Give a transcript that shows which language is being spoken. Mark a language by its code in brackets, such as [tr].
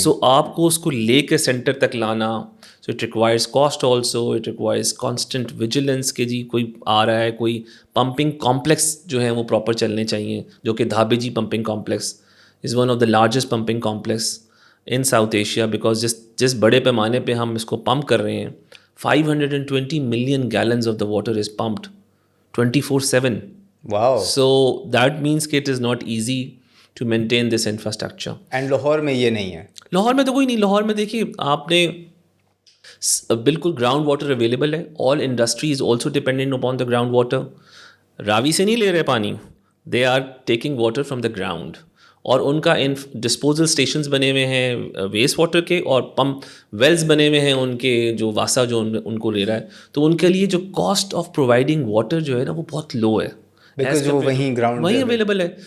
[ur] سو آپ کو اس کو لے کے سینٹر تک لانا, [en] so it requires cost also, it requires constant vigilance [ur] کہ جی کوئی آ رہا ہے, کوئی پمپنگ کمپلیکس جو ہیں وہ پراپر چلنے چاہیے, جو کہ دھابے جی pumping complex [en] is one of the largest pumping complex in South Asia, because [ur] جس بڑے پیمانے پہ ہم اس کو پمپ کر رہے ہیں [en] 520 million gallons of the water is pumped 24/7. Wow. So that means that it is not easy to maintain this infrastructure. [ur] And Lahore میں یہ نہیں ہے. لاہور میں تو کوئی نہیں. لاہور میں دیکھیے آپ نے بالکل گراؤنڈ واٹر اویلیبل ہے. [en] All industries also dependent upon the ground water. [ur] راوی سے نہیں لے رہے پانی, [en] they are taking water from the ground, [ur] اور ان کا ڈسپوزل اسٹیشنز بنے ہوئے ہیں ویسٹ واٹر کے, اور پمپ ویلز بنے ہوئے ہیں ان کے, جو واسا جو ان کو لے رہا ہے, تو ان کے لیے جو [en] cost of providing water [ur] جو ہے نا وہ بہت لو ہے, وہیں اویلیبل ہے.